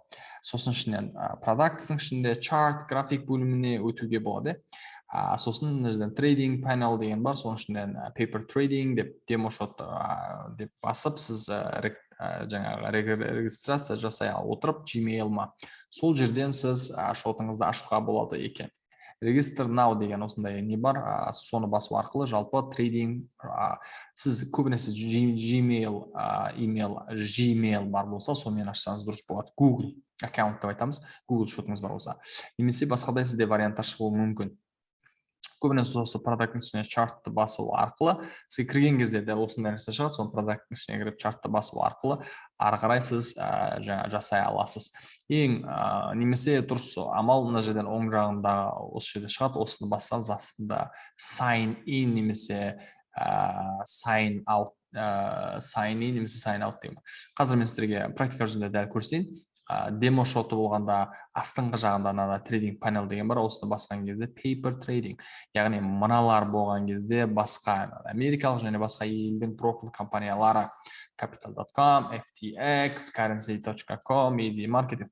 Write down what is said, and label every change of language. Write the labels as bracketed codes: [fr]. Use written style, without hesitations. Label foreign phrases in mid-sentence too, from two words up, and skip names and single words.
[kk] Сосын ішінен продактың ішінде чарт, график бөліміне өтуге болады. Сосын [en] trading panel [kk] деген бар, соның ішінен [en] paper trading [kk] деп демо шот деп басып, сіз регистрация жасай отырып Gmail-ма. Сол жерден сіз шотыңызды ашуға болады екен. [en] Register now [kk] деген осындай не бар, соны басу арқылы жалпы трейдинг, сіз көбінесе Gmail бар болса, сонымен ашсаңыз дұрыс болады. Google аккаунт деп айтамыз, Google шотыңыз бар болса. Немесе басқадай сізде варианттар шығуы мүмкін. Көбінесе осы продакттың ішіне чартты басу арқылы, сіз кірген кезде де осындай нәрсе шығады, соны продакттың ішіне кіріп чартты басу арқылы ары қарай сіз жасай аласыз. Немесе дұрыс амал мына жерден оң жағында осы жерде шығады, осыны бассаңыз астында [en] sign in [kk] немесе [en] sign out [kk] деймін. Қазір мен сіздерге практика жүзінде дәл көрсетейін. Демо шоты болғанда астыңғы жағында [en] trading panel [kk] деген бар, осыны басқан кезде [en] paper trading, [kk] яғни мыналар болған кезде басқа америкалық және басқа елдің брокерлік компаниялары Capital.com, FTX, Currency.com, ED Market.